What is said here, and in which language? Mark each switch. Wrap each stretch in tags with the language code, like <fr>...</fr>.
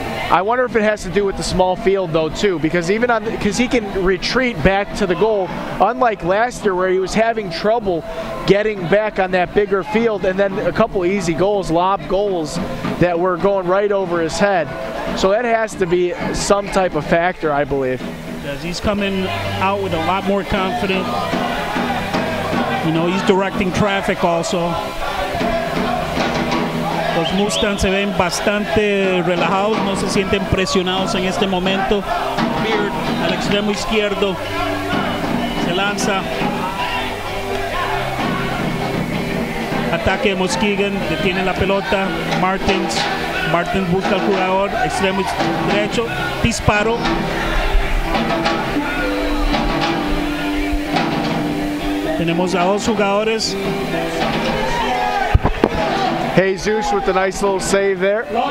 <en>I wonder if it has to do with the small field though too, because because he can retreat back to the goal, unlike last year where he was having trouble getting back on that bigger field, and then a couple easy goals, lob goals that were going right over his head. So that has to be some type of factor, I believe. Yes, he's coming out with a lot more confidence. You know, he's directing traffic also.</en> <es>Los Mustangs se ven bastante relajados, no se sienten presionados en este momento. Beard al extremo izquierdo se lanza. Ataque de Muskegon, detiene la pelota. Martins busca al jugador, extremo derecho, disparo. Tenemos a dos jugadores.</es> <en>Jesus with the nice little save there.</en>